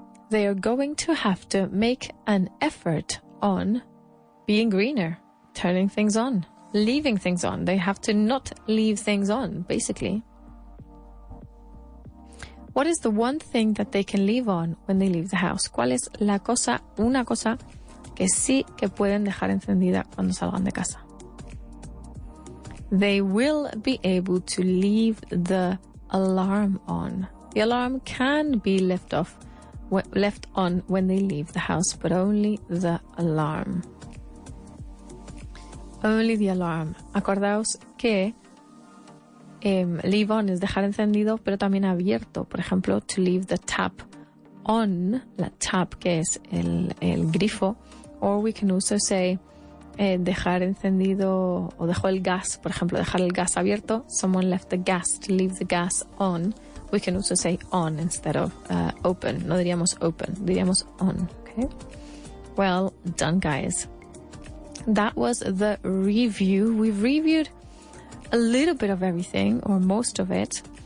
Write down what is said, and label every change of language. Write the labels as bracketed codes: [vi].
[en] They are going to have to make an effort on being greener, turning things on, leaving things on. They have to not leave things on, basically. What is the one thing that they can leave on when they leave the house? [es] ¿Cuál es la cosa, una cosa que sí que pueden dejar encendida cuando salgan de casa? [en] They will be able to leave the alarm on. The alarm can be left on when they leave the house, but only the alarm. Only the alarm. [es] Acordaos que leave on es dejar encendido, pero también abierto. Por ejemplo, [en] to leave the tap on, [es] la tap que es el grifo, [en] or we can also say [es] dejar encendido o dejó el gas, por ejemplo, dejar el gas abierto. [en] Someone left the gas, to leave the gas on. We can also say on instead of open. [es] No diríamos open, diríamos on. [en] Okay. Well done, guys. That was the review. We've reviewed a little bit of everything, or most of it.